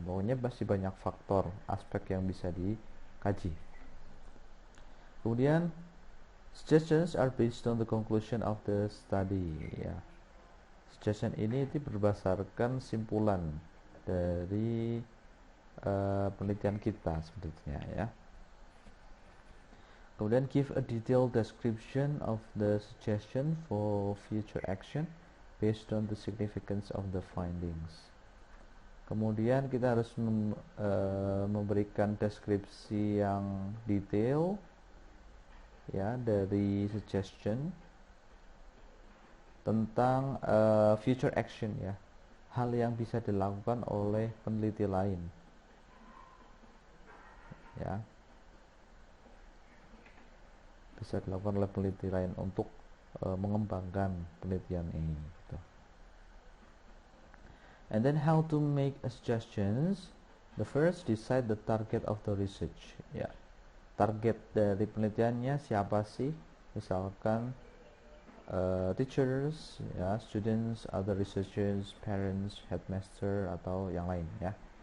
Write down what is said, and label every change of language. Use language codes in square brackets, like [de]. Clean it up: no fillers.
[id] Pokoknya masih banyak faktor, aspek yang bisa dikaji. Kemudian [en] suggestions are based on the conclusion of the study ya. [id] Suggestion ini itu berdasarkan simpulan dari penelitian kita sebetulnya ya. Kemudian [en] give a detailed description of the suggestion for future action based on the significance of the findings. [id] Kemudian kita harus memberikan deskripsi yang detail ya dari suggestion tentang [en] future action [id] ya, hal yang bisa dilakukan oleh peneliti lain ya, bisa dilakukan oleh peneliti lain untuk mengembangkan penelitian ini gitu. [en] And then how to make suggestions. The first, decide the target of the research ya. [id] Target dari penelitiannya siapa sih? Misalkan [en] teachers ya, students, other researchers, parents, headmaster, [id] atau yang lain ya.